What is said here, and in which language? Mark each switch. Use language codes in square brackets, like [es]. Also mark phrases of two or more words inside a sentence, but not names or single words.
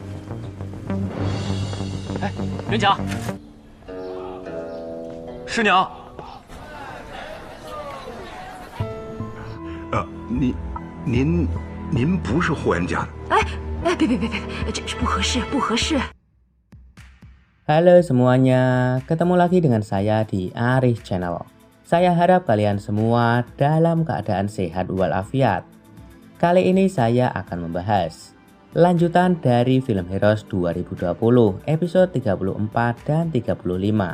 [zh] 哎，元甲，师娘。您不是霍元家的？别，这是不合适，不合适。 [id] Halo semuanya, ketemu lagi dengan saya di Arif Channel. Saya harap kalian semua dalam keadaan sehat walafiat. Kali ini saya akan membahas lanjutan dari film Heroes 2020 episode 34 dan 35.